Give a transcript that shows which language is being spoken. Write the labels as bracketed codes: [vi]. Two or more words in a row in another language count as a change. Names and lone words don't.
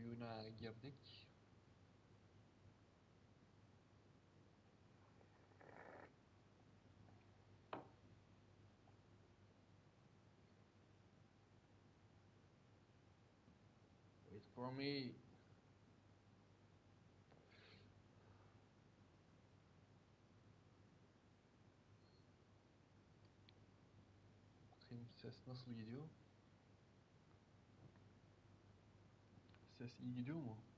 [tr] girdik. [en] Wait for me. [tr] Bakayım ses nasıl gidiyor? Ses iyi gidiyor mu?